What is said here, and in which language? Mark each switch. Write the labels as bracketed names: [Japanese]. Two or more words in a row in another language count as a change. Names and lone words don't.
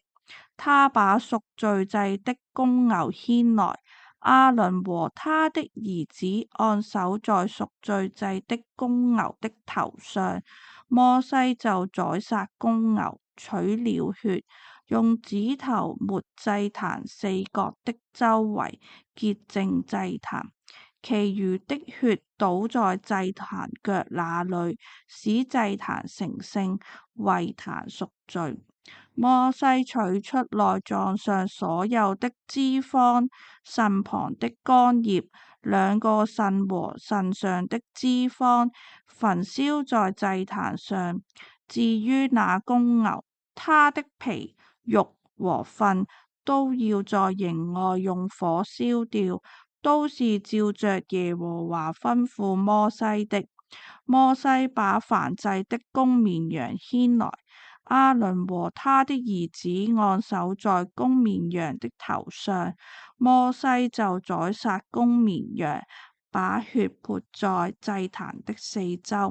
[Chinese] 他把贖罪祭的公牛牽來，亞倫和他的兒子按手在贖罪祭的公牛的頭上，摩西就宰殺公牛，取了血，用指頭抹祭壇四角的周圍，潔淨祭壇，其餘的血倒在祭壇腳那裏，使祭壇成聖，為壇贖罪。摩西取出內臟上所有的脂肪、腎旁的肝葉、兩個腎和腎上的脂肪，焚燒在祭壇上。至於那公牛，他的皮、肉和糞都要在營外用火燒掉，都是照着耶和華吩咐摩西的。摩西把燔祭的公綿羊牽來，亞倫和他的兒子按手在公綿羊的頭上，摩西就宰殺公綿羊，把血潑在祭壇的四周。